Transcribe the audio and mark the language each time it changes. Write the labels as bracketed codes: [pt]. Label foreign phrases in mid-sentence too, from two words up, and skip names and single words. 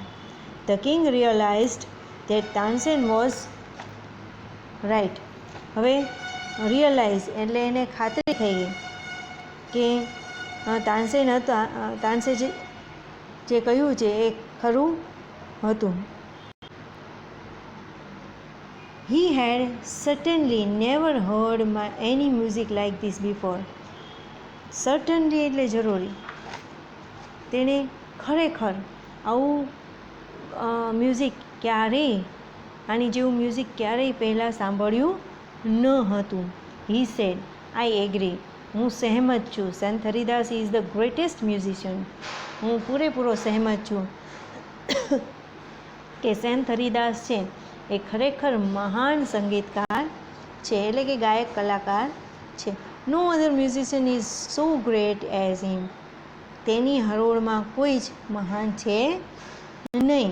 [en] The king realized that Tansen was right, [gu] હવે રિયલાઇઝ એટલે એને ખાતરી થઈ ગઈ કે તાનસેન હતા, તાનસે જે કહ્યું છે એ ખરું હતું. [en] He had certainly never heard any music like this before. [gu] Certainly એટલે જરૂરી, તેણે ખરેખર આવું મ્યુઝિક ક્યારેય, આની જેવું મ્યુઝિક ક્યારેય પહેલાં સાંભળ્યું ન હતું. [en] He said, I agree, [gu] હું સહેમત છું. [en] Sant Haridas is the greatest musician, [gu] હું પૂરેપૂરો સહેમત છું કે સંત હરિદાસ છે એ ખરેખર મહાન સંગીતકાર છે, એટલે કે ગાયક કલાકાર છે. [en] No other musician is so great as him, [gu] તેની હરોળમાં કોઈ જ મહાન છે નહીં.